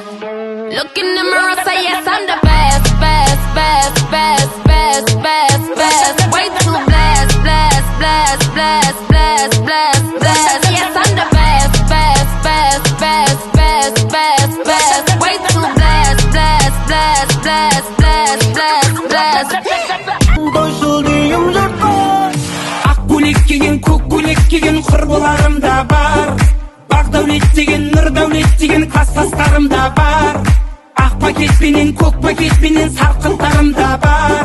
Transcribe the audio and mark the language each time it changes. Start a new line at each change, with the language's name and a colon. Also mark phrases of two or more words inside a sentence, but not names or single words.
English: Look in the mirror, say yes, I'm the best, best, best, best, best, best, best. Way too blessed, blessed, blessed, blessed, blessed, blessed, blessed. Yes, I'm the best, best, best, best, best, best, best. Way too blessed, blessed, blessed, blessed, blessed, blessed, blessed.
Kazakh: Ақ көйлек киген, көк көйлек киген құрбыларым да бар. Бақ дәулет деген, нұр дәулет деген класстастарым да бар. Ақ пакетпенен, көк пакетпенен сарқынтарым да бар.